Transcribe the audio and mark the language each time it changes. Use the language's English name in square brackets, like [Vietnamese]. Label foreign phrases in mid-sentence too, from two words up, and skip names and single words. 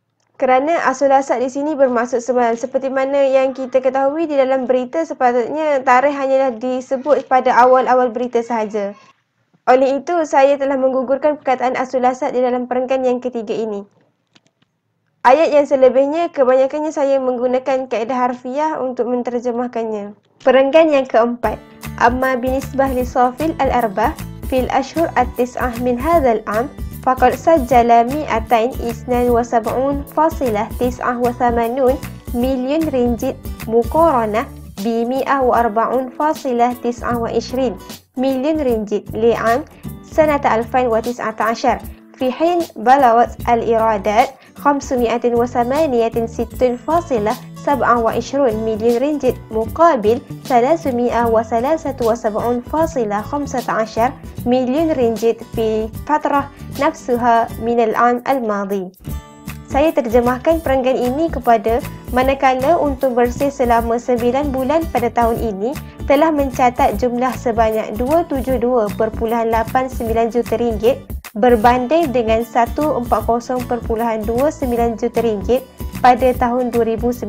[Malay] Kerana as-sulasa di sini bermaksud semalam. Seperti mana yang kita ketahui di dalam berita, sepatutnya tarikh hanyalah disebut pada awal-awal berita sahaja. Oleh itu, saya telah menggugurkan perkataan as-sulasa di dalam perenggan yang ketiga ini. Ayat yang selebihnya, kebanyakannya saya menggunakan kaedah harfiah untuk menterjemahkannya. Perenggan yang keempat. [Arabic] أما بالنسبة لصافي الأرباح في الأشهر التسعة من هذا العام فقد سجل 272.79 مليون رينجت مقارنة بـ 140.29 مليون رينجت لعام سنة 2019 في حين بلغت الإيرادات 568.27 مليون رينجت مقابل 373.15 مليون رينجت في فترة نفسها من العام الماضي. [Malay] Saya terjemahkan perenggan ini kepada manakala untung bersih selama 9 bulan pada tahun ini telah mencatat jumlah sebanyak 272.89 juta ringgit berbanding dengan 140.29 juta ringgit pada tahun 2019.